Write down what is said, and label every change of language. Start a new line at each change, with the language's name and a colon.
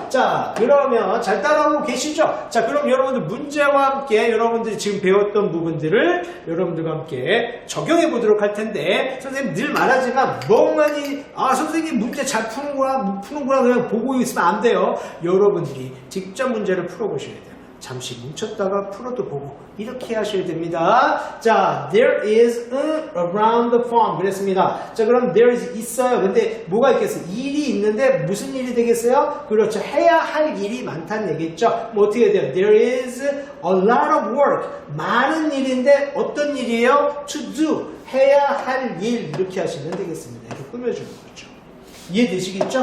Korean: 자, 그러면 잘 따라오고 계시죠? 자, 그럼 여러분들 문제와 함께 여러분들이 지금 배웠던 부분들을 여러분들과 함께 적용해 보도록 할 텐데, 선생님 늘 말하지만 멍하니 선생님 문제 잘 푸는구나 그냥 보고 있으면 안 돼요. 여러분들이 직접 문제를 풀어보셔야 돼요. 잠시 뭉쳤다가 풀어도 보고 이렇게 하셔야 됩니다. 자,
English: there is around the farm
Korean: 그랬습니다. 자, 그럼 there is 있어요. 근데 뭐가 있겠어요? 일이 있는데 무슨 일이 되겠어요? 그렇죠. 해야 할 일이 많다는 얘기죠. 뭐 어떻게 돼요?
English: There is a lot of work.
Korean: 많은 일인데 어떤 일이에요?
English: To do.
Korean: 해야 할 일 이렇게 하시면 되겠습니다. 이렇게 꾸며주는 거죠. 이해되시겠죠?